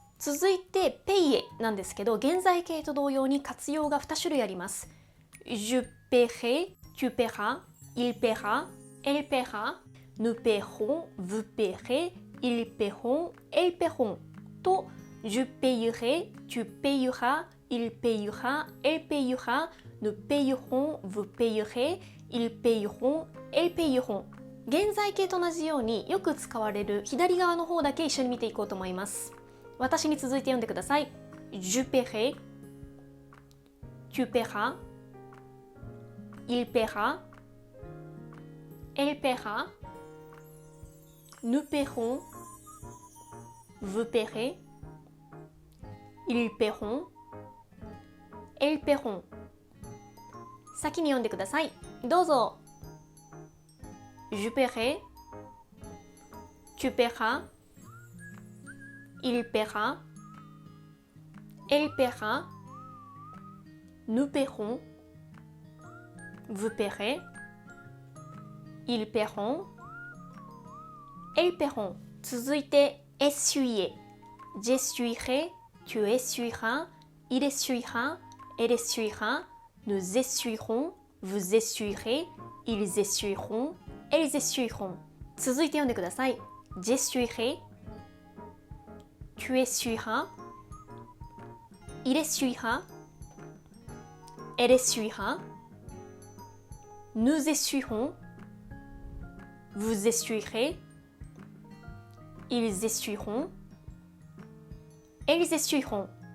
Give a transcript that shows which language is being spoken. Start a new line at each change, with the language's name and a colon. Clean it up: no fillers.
Japanese: 続いてペイエなんですけど、現在形と同様に活用が2種類あります。
French: Je paierai, tu paieras, il paiera, elle paiera, nous paierons, vous paierez, ils paieront, elles paieront と Je paierai, tu paieras, il payera, elle payera, nous payerons, vous payerez, ils payeront, elles payeront。
Japanese: 現在形と同じようによく使われる左側の方だけ一緒に見ていこうと思います。私に続いて読んでください。
French: Je paierai, tu paieras, il paiera, elle paiera, nous paierons, vous paierez, ils paieront, elles paieront。
Japanese: 先に読んでください。どうぞ。
French: Je paierai, tu paieras, il paiera, elle paiera, nous paierons, vous paierez, ils paieront, elles paieront。
Japanese: 続いて essuyer。
French: J'essuierai, tu essuieras, il essuiera, elle essuiera, nous essuierons, vous essuierez, ils essuieront, elles essuieront。
Japanese: 続いて読んでください。
French: J'essuierai, tu essuieras, il essuiera, elle essuiera, nous essuierons, vous essuierez, ils essuieront, elles essuieront。